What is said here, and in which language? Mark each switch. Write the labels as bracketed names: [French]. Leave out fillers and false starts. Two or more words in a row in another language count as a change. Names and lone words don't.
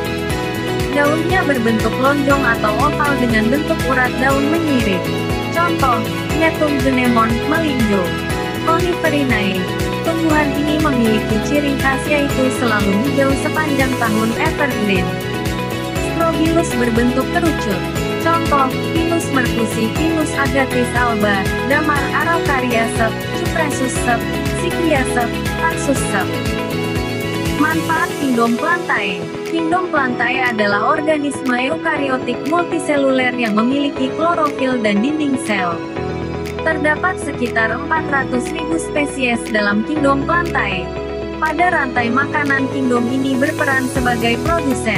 [Indonesian] Daunnya berbentuk lonjong atau oval dengan bentuk urat daun menyirit. Contoh, Netum genemon melinjo. Coniferinae, tumbuhan ini memiliki ciri khas yaitu selalu hijau sepanjang tahun, evergreen. Strobilus berbentuk kerucut. Contoh, Pinus mercusi, Pinus agathis alba, Damar araucaria sep, Cupressus sep, Cyclia sep, Taxus sep. Manfaat Kingdom Plantae. Kingdom Plantae adalah organisme eukariotik multiseluler yang memiliki klorofil dan dinding sel. Terdapat sekitar 400.000 spesies dalam Kingdom Plantae. Pada rantai makanan, Kingdom ini berperan sebagai produsen.